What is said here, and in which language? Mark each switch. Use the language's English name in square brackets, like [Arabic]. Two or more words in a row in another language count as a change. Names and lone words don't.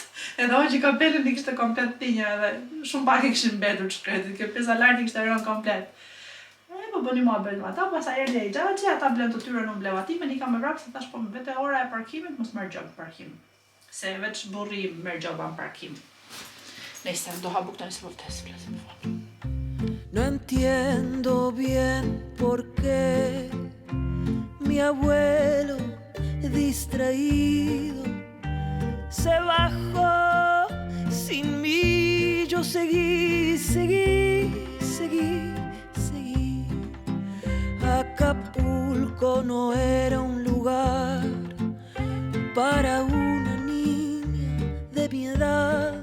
[Albanian] Edhe unë që kapelën i kishte komplet thinjur edhe shumë pak i kishin mbetur shkretit, kjo pjesa lart i kishte rënë komplet. Po bëni muhabet me ata, pastaj erdhi ai xhaxhi, ata blen të tyre, unë bleva time, nika me vrap se thash po vete ora e parkimit, mos merr gjop parkim. Se veç burri merr gjoba në parkim. Nëse do ha bukë tani se po vdes, flasim fort. [Spanish] No entiendo bien por qué mi abuelo distraído se bajó sin mí. Yo seguí. Acapulco no era un lugar para una niña de mi edad.